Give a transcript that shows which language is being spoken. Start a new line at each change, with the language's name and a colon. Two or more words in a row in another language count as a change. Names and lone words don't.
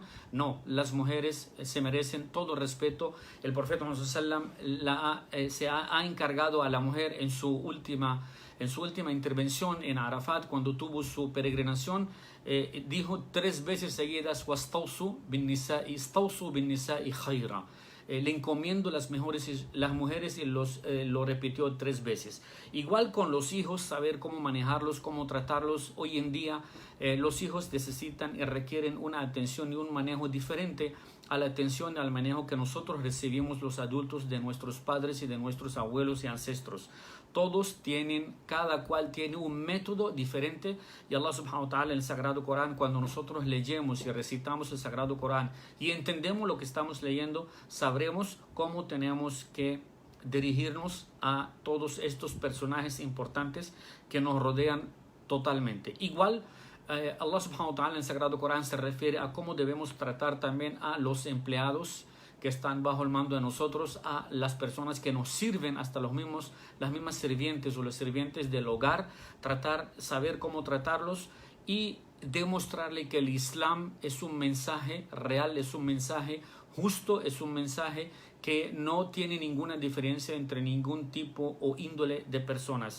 Spanish: No, las mujeres se merecen todo respeto. El profeta Muhammad se ha encargado a la mujer en su última intervención en Arafat, cuando tuvo su peregrinación, dijo 3 veces seguidas,
Arabic: وَاسْتَوْصُوا بِالنِّسَاءِ خَيْرًا.
Spanish: Le encomiendo las mujeres y lo repitió 3 veces. Igual con los hijos, saber cómo manejarlos, cómo tratarlos. Hoy en día los hijos necesitan y requieren una atención y un manejo diferente a la atención y al manejo que nosotros recibimos los adultos de nuestros padres y de nuestros abuelos y ancestros. Cada cual tiene un método diferente, y
Arabic: الله سبحانه وتعالى
Spanish: en el Sagrado Corán, cuando nosotros leemos y recitamos el Sagrado Corán y entendemos lo que estamos leyendo, sabremos cómo tenemos que dirigirnos a todos estos personajes importantes que nos rodean totalmente. Igual
Arabic: الله سبحانه وتعالى
Spanish: en el Sagrado Corán se refiere a cómo debemos tratar también a los empleados que están bajo el mando de nosotros, a las personas que nos sirven, hasta las mismas sirvientes o los sirvientes del hogar, saber cómo tratarlos y demostrarle que el Islam es un mensaje real, es un mensaje justo, es un mensaje que no tiene ninguna diferencia entre ningún tipo o índole de personas.